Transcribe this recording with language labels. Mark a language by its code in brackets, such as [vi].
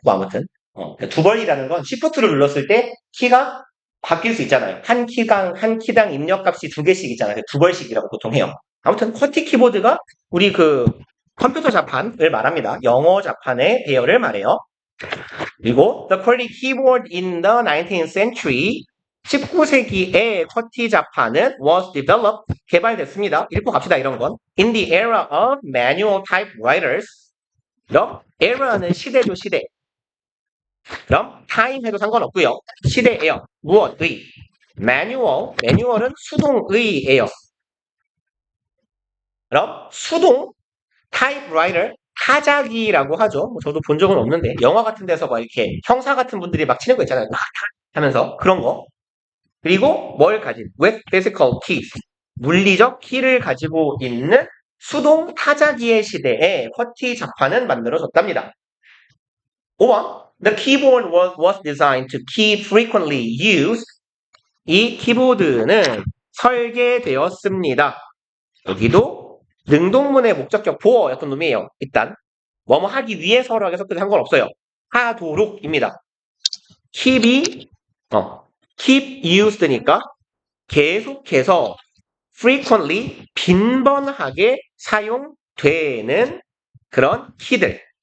[ko] 뭐 아무튼 두 벌이라는 건 시프트를 눌렀을 때 키가 바뀔 수 있잖아요. 한 키당 입력값이 두 개씩 있잖아요. 두 벌씩이라고 보통 해요. 아무튼 쿼티 키보드가 우리 그 컴퓨터 자판을 말합니다. 영어 자판의 배열을 말해요. [en] 그리고 the QWERTY keyboard in the 19th century [ko] 19세기의 쿼티 자판은 [en] was developed [ko] 개발됐습니다. 읽고 갑시다 이런 건 [en] in the era of manual typewriters [ko] 그럼 era는 시대죠 시대 그럼 time 해도 상관없고요 시대예요 무엇의 manual은 수동의예요 그럼 수동 typewriter 타자기라고 하죠 뭐 저도 본 적은 없는데 영화 같은 데서 막 이렇게 형사 같은 분들이 막 치는 거 있잖아요 하면서 그런 거 그리고 뭘 가진 [en] with physical keys [ko] 물리적 키를 가지고 있는 수동 타자기의 시대에 쿼티 자판은 만들어졌답니다. 5번 [en] The keyboard was designed to keep frequently used [ko] 이 키보드는 설계되었습니다. 여기도 능동문의 목적격 보어였던 놈이에요. 일단 뭐뭐 하기 위해서라고 해서 상관없어요. 하도록입니다. keep이 [en] keep used [ko] 니까 계속해서 frequently 빈번하게 사용되는 그런 키들.